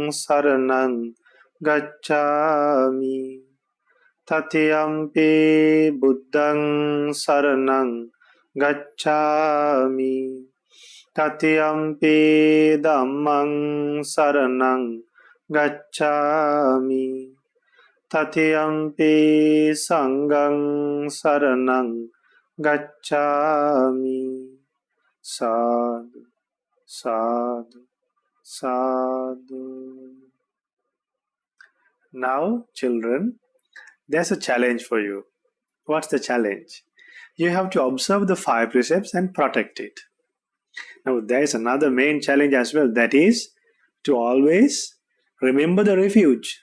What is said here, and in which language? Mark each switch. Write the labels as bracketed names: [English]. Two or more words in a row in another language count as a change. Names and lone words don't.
[Pali] saraṇaṃ gacchāmi, Tatiyampi Buddhaṃ saraṇaṃ gacchāmi, Tatiyampi Dhammaṃ saraṇaṃ gacchāmi, Tatiyampi Saṅghaṃ saraṇaṃ gacchāmi. Sadhu, sadhu, sadhu. [English] Now, children, there's a challenge for you. What's the challenge? You have to observe the 5 precepts and protect it. Now, there's another main challenge as well. That is to always remember the refuge.